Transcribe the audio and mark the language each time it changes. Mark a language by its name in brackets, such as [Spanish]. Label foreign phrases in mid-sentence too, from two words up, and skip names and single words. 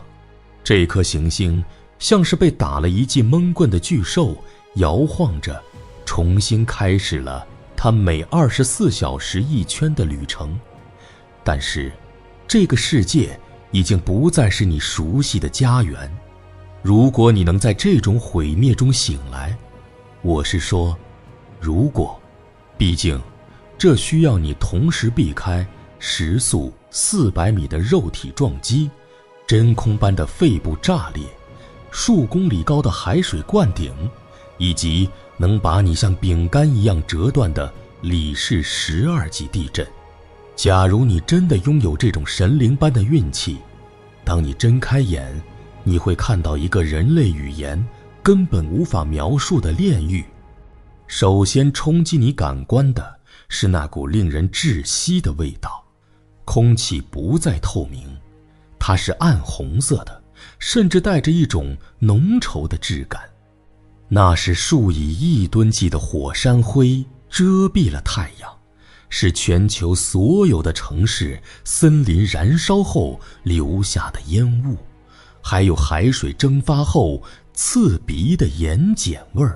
[Chinese] 這顆行星像是被打了一記悶棍的巨獸，搖晃着，重新開始了它每24小時一圈的旅程。但是，這個世界已經不再是你熟悉的家園。如果你能在這種毀滅中醒來，我是說，如果，畢竟，這需要你同時避開時速400米的肉體撞擊，真空般的肺部炸裂，數公里高的海水灌頂，以及能把你像餅乾一樣折斷的里氏12級地震。假如你真的擁有這種神靈般的運氣，當你睜開眼，你會看到一個人類語言根本無法描述的煉獄。首先衝擊你感官的是那股令人窒息的味道，空氣不再透明，它是暗紅色的，甚至帶着一種濃稠的質感。那是數以億噸計的火山灰遮蔽了太陽，是全球所有的城市、森林燃燒後留下的煙霧，還有海水蒸發後刺鼻的鹽鹼味兒。